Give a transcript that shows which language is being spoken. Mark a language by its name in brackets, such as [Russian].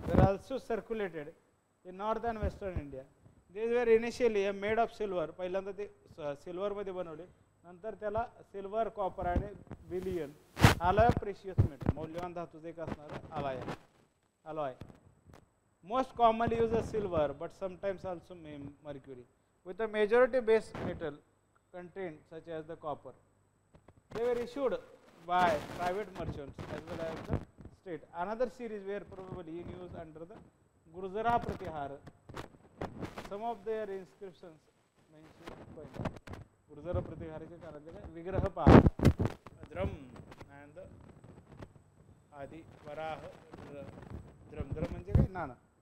[English] also circulated in north and western India. These were initially made of silver. [Marathi] पहिल्यांदा ते silver मध्ये बनवले, नंतर त्याला सिल्वर, कॉपर आणि बिलियन [English] alloy precious metal [Marathi] मौल्यवान धातूचे एक असणारे alloy. [English] Most commonly used as silver, but sometimes also mercury, with a majority base metal content such as the copper. They were issued by private merchants as well as the state. Another series were probably in use under the Gurjara Pratihar. Some of their inscriptions mention Gurjara Pratihar के कारण विग्रह पहा द्रम and आदि वराह द्रम [Marathi] म्हणजे काय नाना.